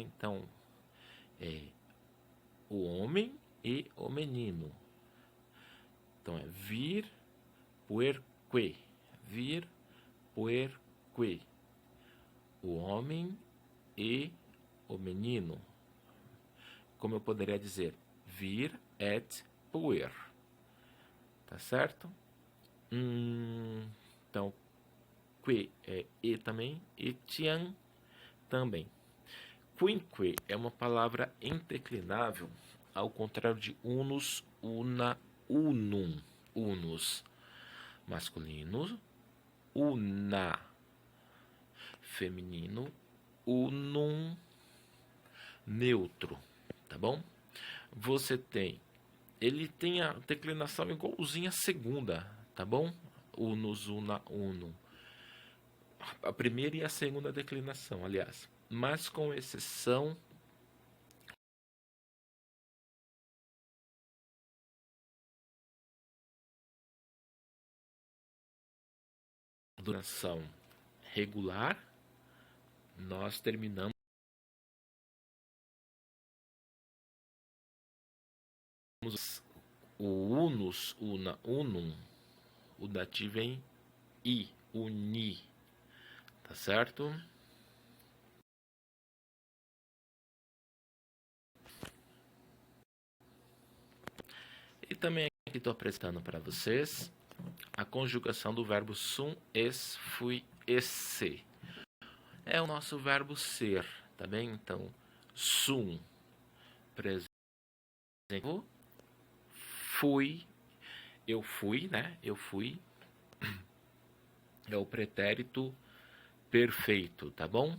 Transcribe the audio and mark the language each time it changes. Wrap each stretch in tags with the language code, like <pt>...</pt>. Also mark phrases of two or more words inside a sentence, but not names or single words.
<pt>Então, o homem e o menino. Então, é</pt> <la>vir, puerque, vir, puerque,</la> <pt>o homem e o menino. Como eu poderia dizer,</pt> <la>vir et puer.</la> <pt>Tá certo? Então, que é e também, e tian também. Quinque é uma palavra indeclinável, ao contrário de</pt> <la>unus, una, unum.</la> <pt>Unus masculino, una feminino, unum neutro, tá bom? Você tem, ele tem a declinação igualzinha à segunda, tá bom?</pt> <la>Unus, una, unum.</la> <pt>A primeira e a segunda declinação, aliás, mas com exceção da duração regular, nós terminamos o</pt> <la>unus, una, unum,</la> <pt>o dativo em i, uni, tá certo? E também aqui estou apresentando para vocês a conjugação do verbo</pt> <la>sum, es, fui, esse.</la> <pt>É o nosso verbo ser, tá bem? Então, sum, presente, fui, eu fui, né? Eu fui, é o pretérito perfeito, tá bom?</pt>